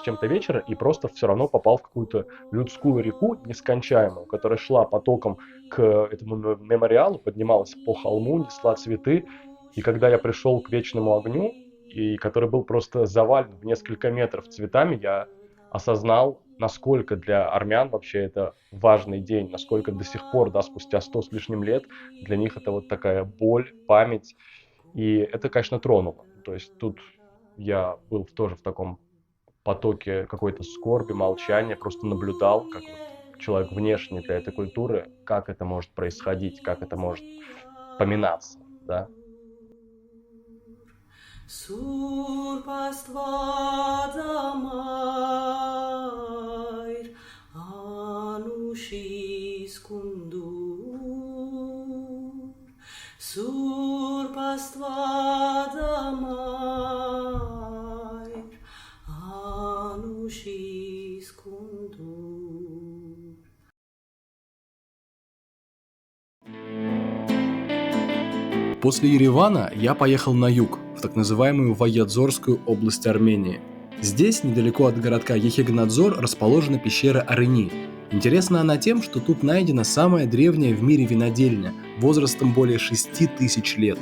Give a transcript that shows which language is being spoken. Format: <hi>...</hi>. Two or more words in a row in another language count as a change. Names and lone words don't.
<ru>чем-то вечера, и просто все равно попал в какую-то людскую реку нескончаемую, которая шла потоком к этому мемориалу, поднималась по холму, несла цветы, и когда я пришел к вечному огню, и который был просто завален в несколько метров цветами, я осознал, насколько для армян вообще это важный день, насколько до сих пор, да, спустя 100 с лишним лет, для них это вот такая боль, память, и это, конечно, тронуло. То есть тут я был тоже в таком потоке какой-то скорби, молчания, просто наблюдал, как вот человек внешний для этой культуры, как это может происходить, как это может поминаться, да.</ru> <hy>Սուրբ Աստված ամայր անուշիս կունդուր Սուրբ Աստված ամայր անուշիս կունդուր</hy> <ru>После Еревана я поехал на юг, в так называемую Ваядзорскую область Армении. Здесь, недалеко от городка Ехигнадзор, расположена пещера Арыни. Интересна она тем, что тут найдена самая древняя в мире винодельня, возрастом более 6000 лет.</ru>